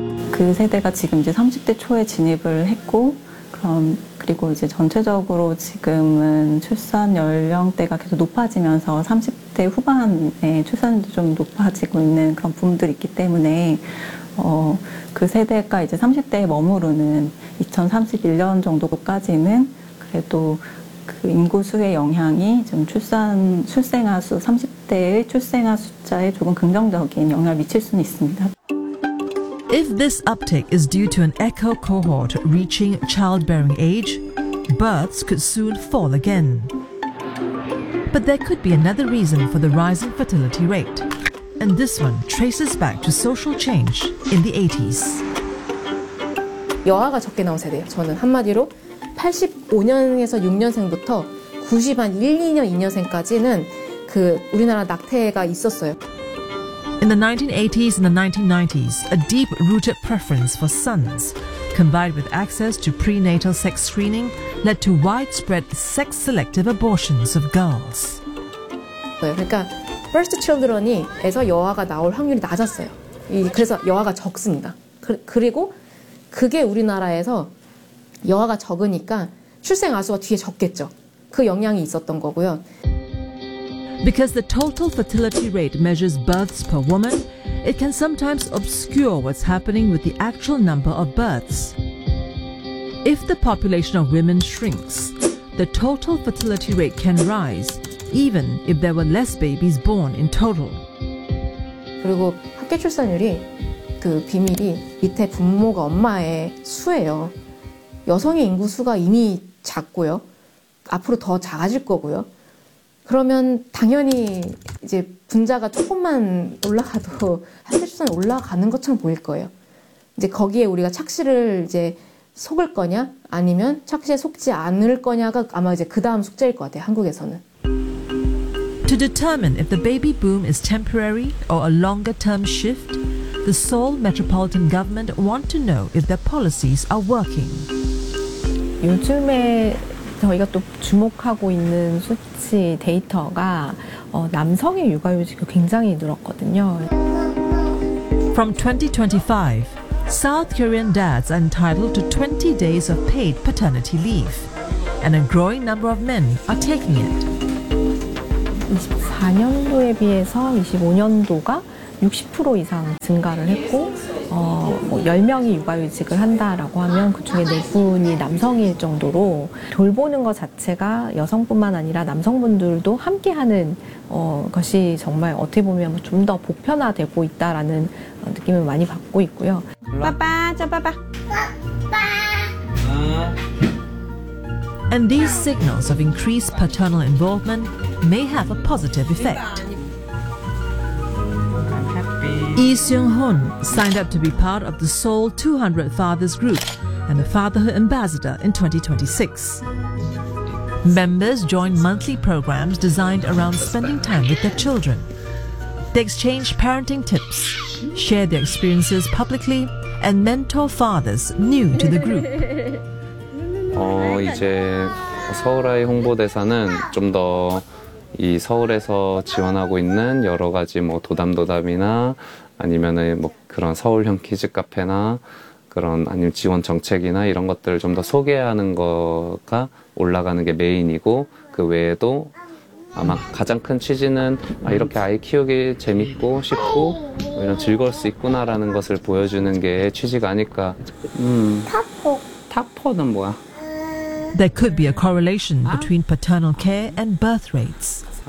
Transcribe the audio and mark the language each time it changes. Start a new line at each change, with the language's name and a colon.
Korean: 그 세대가 지금 이제 30대 초에 진입을 했고, 그럼 그리고 이제 전체적으로 지금은 출산 연령대가 계속 높아지면서 30대 후반에 출산도 좀 높아지고 있는 그런 부분들이 있기 때문에 그 세대가 이제 30대에 머무르는 2031년 정도까지는 그래도 그 인구 수의 영향이 좀 출생아 수 30대의 출생아 숫자에 조금 긍정적인 영향을 미칠 수는 있습니다.
English: If this uptick is due to an echo cohort reaching childbearing age, births could soon fall again. But there could be another reason for the rising fertility rate, and this one traces back to social change in the 80s.
Korean: 여아가 적게 나온 세대예요. 저는 한마디로 85년에서 6년생부터 90한 1, 2년, 2년생까지는 그 우리나라 낙태가 있었어요.
English: In the 1980s and the 1990s, a deep-rooted preference for sons, combined with access to prenatal sex screening, led to widespread sex-selective abortions of girls.
Korean: 그러니까
English: first children
Korean: 이에서 여아가 나올 확률이 낮았어요. 그래서 여아가 적습니다. 그리고 그게 우리나라에서 여아가 적으니까 출생 아수가 뒤에 적겠죠. 그 영향이 있었던 거고요.
English: Because the total fertility rate measures births per woman, it can sometimes obscure what's happening with the actual number of births. If the population of women shrinks, the total fertility rate can rise, even if there were less babies born in total.
Korean: 그리고 학계 출산율이 그 비밀이 밑에 부모가 엄마의 수예요. 여성의 인구 수가 이미 작고요. 앞으로 더 작아질 거고요. 그러면 당연히 이제 분자가 조금만 올라가도 학계 출산이 올라가는 것처럼 보일 거예요. 이제 거기에 우리가 착시를 이제 속을 거냐 아니면 착시에 속지 않을 거냐가 아마 이제 그다음 숙제일 것 같아요. 한국에서는.
English: To determine if the baby boom is temporary or a longer term shift, the Seoul Metropolitan Government want to know if their policies are working.
Korean: 요즘에 저희가 또 주목하고 있는 수치 데이터가 남성의 육아휴직이 굉장히 늘었거든요.
English: From 2025, South Korean dads are entitled to 20 days of paid paternity leave, and a growing number of men are taking it.
Korean: 24년도에 비해서 25년도가 60% 이상 증가를 했고 10명이 육아휴직을 한다라고 하면 그중에 4분이 남성일 정도로 돌보는 것 자체가 여성뿐만 아니라 남성분들도 함께하는 것이 정말 어떻게 보면 좀 더 보편화되고 있다라는 느낌을 많이 받고 있고요. 빠빠, 저 빠빠. 빠빠.
English: And these signals of increased paternal involvement may have a positive effect. Lee Seung-hoon signed up to be part of the Seoul 200 Fathers Group and a Fatherhood Ambassador in 2026. Members join monthly programs designed around spending time with their children. They exchange parenting tips, share their experiences publicly, and mentor fathers new to the group.
Korean: 이제 서울아이 홍보대사는 좀 더 이 서울에서 지원하고 있는 여러 가지 뭐 도담도담이나 아니면은 뭐 그런 서울형 키즈 카페나 그런 아니면 지원 정책이나 이런 것들을 좀 더 소개하는 거가 올라가는 게 메인이고 그 외에도 아마 가장 큰 취지는 아, 이렇게 아이 키우기 재밌고 쉽고 뭐 이런 즐거울 수 있구나라는 것을 보여주는 게 취지가 아닐까. 타포. 타포는 뭐야?
English: There could be a correlation between paternal care and birth rates.